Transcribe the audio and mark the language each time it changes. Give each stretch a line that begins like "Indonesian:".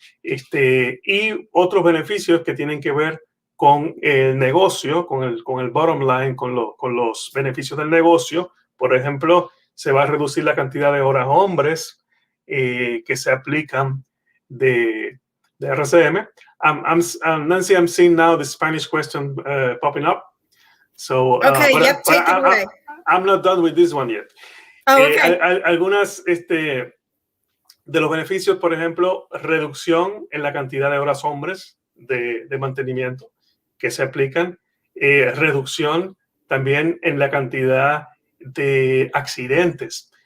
Spanish: Y otros beneficios que tienen que ver con el negocio, con el bottom line, con los beneficios del negocio. Por ejemplo, se va a reducir la cantidad de horas hombres que se aplican de RCM.
English: Nancy, I'm seeing now the Spanish question popping up. So, okay, yep, take it away. I'm not done with this one yet. Oh, okay.
Spanish: Algunas de los beneficios, por ejemplo, reducción en la cantidad de horas hombres de mantenimiento que se aplican, reducción también en la cantidad de accidentes.